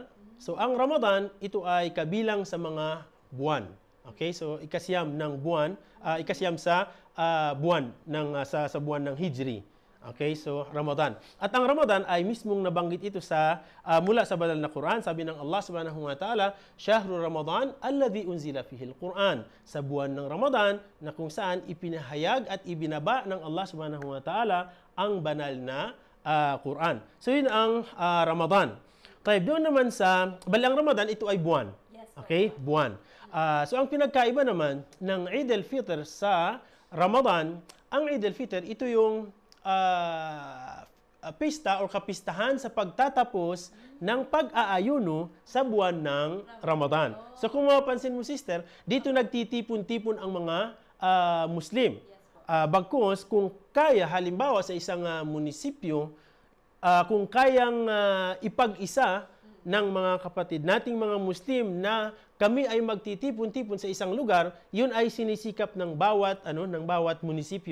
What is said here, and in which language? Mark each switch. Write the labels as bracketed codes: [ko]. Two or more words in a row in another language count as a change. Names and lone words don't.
[tl] So, ang Ramadan, ito ay kabilang sa mga buwan. Okay, so ikasiyam ng buwan, ikasiyam sa buwan ng sa buwan ng Hijri. Okay, so Ramadan. At ang Ramadan ay mismong nabanggit ito sa mula sa banal na Quran. Sabi ng Allah [ar] سبحانه وتعالى, "شهر رمضان الذي أنزل فيه القرآن." [tl] Sa buwan ng Ramadan na kung saan ipinahayag at ibinaba ng Allah [ar] سبحانه وتعالى [tl] ang banal na Quran. So yun ang Ramadan. Kaya doon naman sa balang Ramadan, ito ay buwan. Okay, buwan. So ang pinagkaiba naman ng Eid al-Fitr sa Ramadan, ang Eid al-Fitr, ito yung pista o kapistahan sa pagtatapos ng pag-aayuno sa buwan ng Ramadan. So kung mapapansin mo, sister, dito nagtitipon-tipon ang mga Muslim. Bagkus, kung kaya, halimbawa sa isang munisipyo, kung kayang ipag-isa ng mga kapatid nating mga Muslim na kami ay magtitipon-tipon sa isang lugar, yun ay sinisikap ng bawat munisipyo.